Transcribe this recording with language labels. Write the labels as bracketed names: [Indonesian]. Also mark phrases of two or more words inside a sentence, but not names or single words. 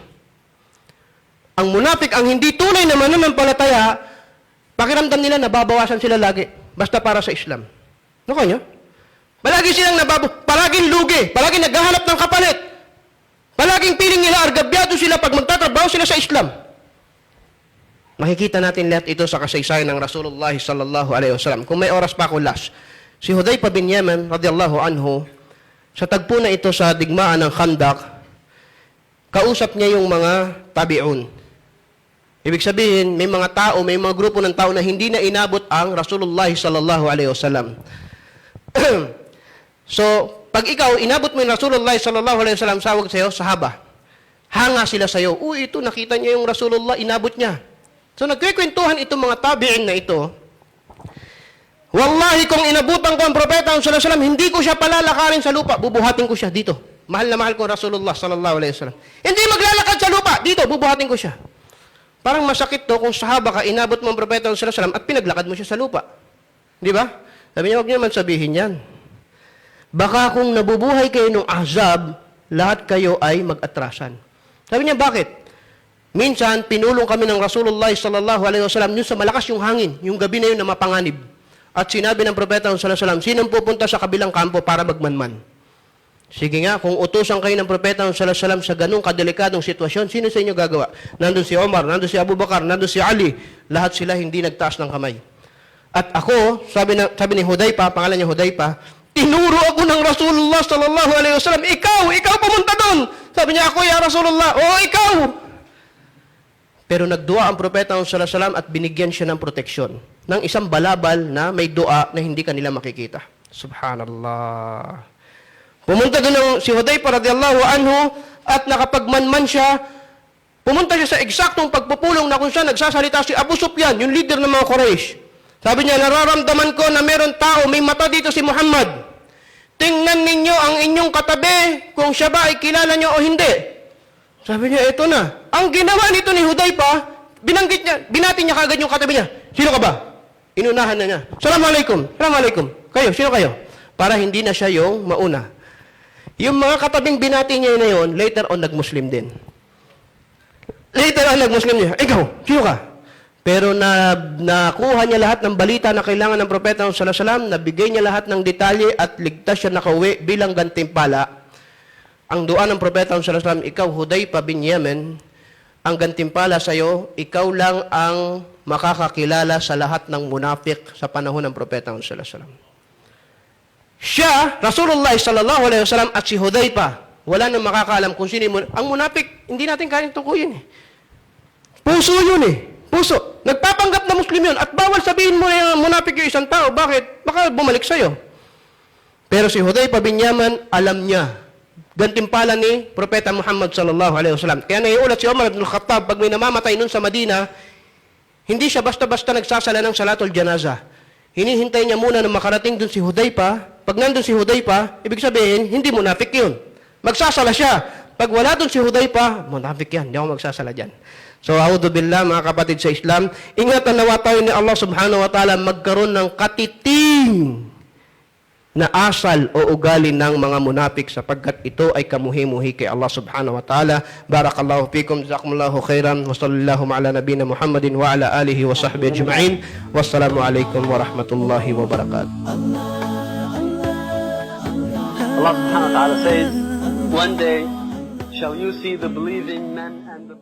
[Filipino] Ang munafik, ang hindi tunay na mananampalataya, pakiramdam nila nababawasan sila lagi, basta para sa Islam. Naku nyo? Palagi silang palaging lugi, palaging naghahanap ng kapalit. Palaging piling nila, argabyado sila pag magtatrabaho sila sa Islam. Makikita natin lahat ito sa kasaysayan ng Rasulullah [Arabic] صلى الله عليه وسلم. [Filipino] Kung may oras pa ako last. Si Hudayfa bin Yaman [Arabic] رضي الله عنه, [Filipino] sa tagpo na ito sa digmaan ng Khandaq, kausap niya yung mga tabi'un. Ibig sabihin, may mga tao, may mga grupo ng tao na hindi na inabot ang Rasulullah [Arabic] صلى الله عليه وسلم. [Filipino] So, pag ikaw, inabot mo yung Rasulullah [Arabic] صلى الله عليه وسلم, [Filipino] sawag sa'yo, sahaba. Hanga sila sa'yo. Uy, ito, nakita niya yung Rasulullah, inabot niya. So, nagkikwentuhan itong mga tabi'in na ito. Wallahi, kung inabutan ko ang propeta [Arabic] صلى الله عليه وسلم, [Filipino] hindi ko siya palalakarin sa lupa, bubuhatin ko siya dito. Mahal na mahal ko Rasulullah [Arabic] صلى الله عليه وسلم. [Filipino] Hindi maglalakad sa lupa, dito, bubuhatin ko siya. Parang masakit to kung sahaba ka, inabot mo ang propeta [Arabic] صلى الله عليه وسلم [Filipino] at pinaglakad mo siya sa lupa. Di ba? Sabi niya, huwag niyo man sabihin yan. Baka kung nabubuhay kayo ng Ahzab, lahat kayo ay mag-atrasan. Sabi niya, bakit? Minsan, pinulong kami ng Rasulullah [Arabic] صلى الله عليه وسلم [Filipino] yun sa malakas yung hangin, yung gabi na yun na mapanganib. At sinabi ng propeta [Arabic] صلى الله عليه وسلم, [Filipino] sinong pupunta sa kabilang kampo para magmanman? Sige nga, kung utusan kayo ng propeta [Arabic] صلى الله عليه وسلم [Filipino] sa ganung kadelikadong sitwasyon, sino sa inyo gagawa? Nandun si Omar, nandun si Abu Bakar, nandun si Ali, lahat sila hindi nagtaas ng kamay. At ako, sabi ni Hudayfa, pangalan niya Hudayfa, tinuro ako ng Rasulullah [Arabic] صلى الله عليه وسلم, [Filipino] ikaw pumunta doon. Sabi niya, ako [Arabic] يا رسول الله, [Filipino] oo ikaw. Pero nagdua ang propeta [Arabic] صلى الله عليه وسلم [Filipino] at binigyan siya ng proteksyon ng isang balabal na may dua na hindi kanila makikita. Subhanallah. Pumunta doon si Hudayfa [Arabic] رضي الله عنه [Filipino] at nakapagmanman siya. Pumunta siya sa eksaktong pagpupulong na kung saan nagsasalita si Abu Sufyan, yung leader ng mga Quraysh. Sabi niya, nararamdaman ko na meron tao, may mata dito si Muhammad. Tingnan ninyo ang inyong katabi kung siya ba ay kilala niyo o hindi. Sabi niya, ito na. Ang ginawa nito ni Hudayfa, binanggit niya, binati niya kagad yung katabi niya. Sino ka ba? Inunahan na niya. [Arabic] السلام عليكم. السلام عليكم. [Filipino] Kayo, sino kayo? Para hindi na siya yung mauna. Yung mga katabing binati niya na yun, [English] later on [Filipino] nag-Muslim din. [English] Later on [Filipino] nag-Muslim niya. Ikaw, sino ka? Pero nakuha niya lahat ng balita na kailangan ng propeta [Arabic] صلى الله عليه وسلم, [Filipino] nabigay niya lahat ng detalye at ligtas siya nakauwi bilang gantimpala. Ang dua ng propeta [Arabic] صلى الله عليه وسلم, [Filipino] ikaw Hudayfa bin Yaman, ang gantimpala sa iyo, ikaw lang ang makakakilala sa lahat ng munafik sa panahon ng propeta [Arabic] صلى الله عليه وسلم. [Filipino] Siya, Rasulullah [Arabic] صلى الله عليه وسلم [Filipino] at si Hudayfa, wala nang makakaalam kung sino ang munafik, hindi natin kayang tukuyin eh. Puso yun eh. Puso. Nagpapanggap na Muslim yun. At bawal sabihin mo na yung munafik yung isang tao. Bakit? Baka bumalik sa'yo. Pero si Hudayfa bin Yaman, alam niya. Gantimpala ni Propeta Muhammad [Arabic] صلى الله عليه وسلم. [Filipino] Kaya naiulat si Umar ibn Khattab, pag may namamatay nun sa Madina, hindi siya basta-basta nagsasala ng [Arabic] صلاة الجنازة. [Filipino] Hinihintay niya muna na makarating dun si Hudayfa. Pag nandun si Hudayfa, ibig sabihin, hindi munafik yun. Magsasala siya. Pag wala dun si Hudayfa, munafik yan. Hindi ako magsasala dyan. So, [Arabic] أعوذ بالله, [Filipino] mga kapatid sa Islam, ingatan nawa tayo ni Allah [Arabic] سبحانه وتعالى [Filipino] magkaroon ng katiting na asal o ugali ng mga munafik sapagkat ito ay kamuhi-muhi kay Allah [Arabic] سبحانه وتعالى. بارك الله فيكم، جزاكم الله خيرا، وصلى الله على نبينا محمد وعلى آله وصحبه أجمعين. والسلام عليكم ورحمة الله وبركاته. [English] Allah subhanahu wa ta'ala says, one day shall you see the believing men and the